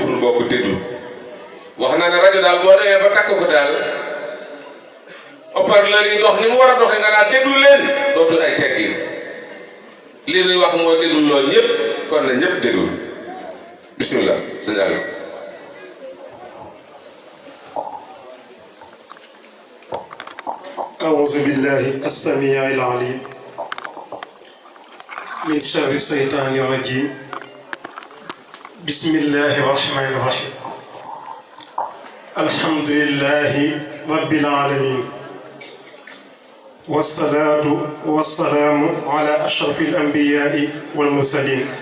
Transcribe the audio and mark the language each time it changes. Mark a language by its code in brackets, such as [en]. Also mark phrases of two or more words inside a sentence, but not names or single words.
[wo] ñu bokk déglu wax naa ne rajo daal boo demee ba takk ko daal haut-parleur yi dox ni mu war a doxee nga naan déglu leen dootul ay teggin lii ñuy wax moo déglu loolu ñëpp kon na ñëpp déglu bismillah sëñ Aliou [ar] أعوذ بالله السميع العليم من شر الشيطان الرجيم بسم الله الرحمن الرحيم الحمد لله رب العالمين والصلاة والسلام على أشرف الأنبياء والمرسلين